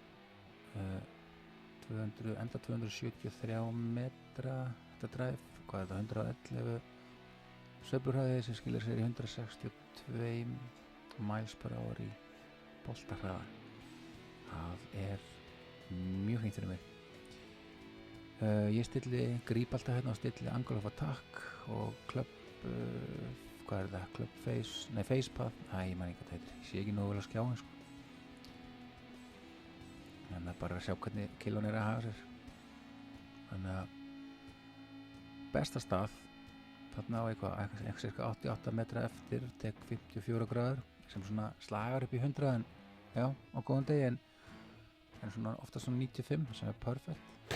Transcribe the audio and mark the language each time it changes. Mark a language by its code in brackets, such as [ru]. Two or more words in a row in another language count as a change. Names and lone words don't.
[is] 273 metra þetta dræf, hvað er þetta, 111 sveiflurhraði sem skilir sér í 162 [en] miles per hour [is] í boltahraða. Það er mjög fínt fyrir mig. Ég gríp alltaf hérna og stilli [en] angle of attack [is] og club hvað er það, [en] club face, nei face path, [is] ég man ekki hvað það heitir, ég sé ekki nógu vel að skjáin sko. Þannig að bara að sjá hvernig kilón er að hafa sér. Þannig að besta stað þarna á eitthvað cirka 88 metra eftir, tek 54 gráður sem svona slagar upp í 100 en já, á góðan degi en svona ofta svona 95 sem er perfect.